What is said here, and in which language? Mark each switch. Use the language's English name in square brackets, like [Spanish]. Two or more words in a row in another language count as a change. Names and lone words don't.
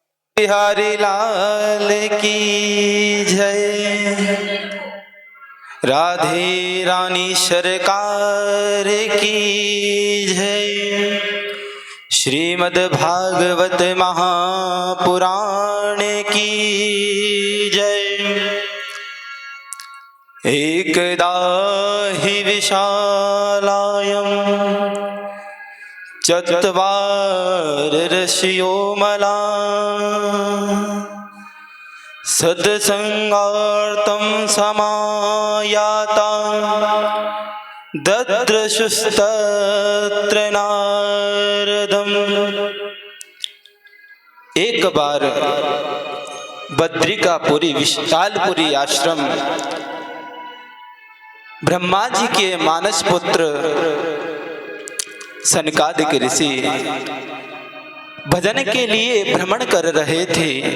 [Hindi] बिहारी लाल की जय। राधे रानी सरकार की जय। श्रीमद् भागवत महापुराण की जय। [Sanskrit] एकदा हि विशालायं चत्वारर्षयो मला सत्संगार्थं समायाता ददृशुस्तत्र नारदम्। [Hindi] एक बार बद्रिकापुरी विशालपुरी आश्रम ब्रह्मा जी के मानस पुत्र सनकादिक ऋषि भजन के लिए भ्रमण कर रहे थे।